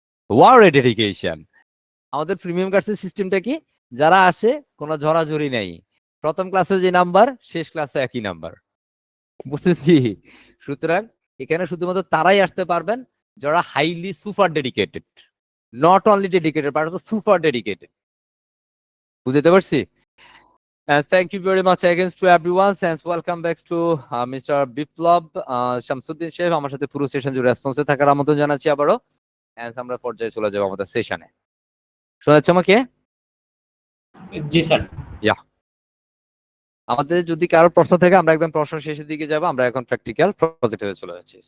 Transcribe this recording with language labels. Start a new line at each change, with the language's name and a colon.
Bangla: Wow এ dedication. আমাদের premium কোর্সের সিস্টেমটা কি, যারা আসে কোনো ঝরাঝরি নেই, প্রথম ক্লাসে যে নাম্বার শেষ ক্লাসে একই নাম্বার, বুঝতেছি। সুতরাং এখানে শুধুমাত্র তারাই আসতে পারবেন যারা highly super dedicated,
English: Not only dedicated but super dedicated.
Bangla: বুঝতে পারছি?
English: Thank you very much again to everyone and welcome back to Mr.
Bangla: Biplab Shamsuddin Sheikh আমার সাথে পুরো সেশন জুড়ে রেসপন্সে থাকার আমন্ত্রণ জানাচ্ছি আবারও। And আমরা পর্যায়ে চলে যাব আমাদের সেশনে। শোনা যাচ্ছে আমাকে? জি স্যার। ইয়া, আমাদের যদি কারো প্রশ্ন থাকে আমরা একদম প্রশ্ন শেষের দিকে যাব, আমরা এখন প্র্যাকটিক্যাল প্রজেক্টে চলে যাচ্ছি।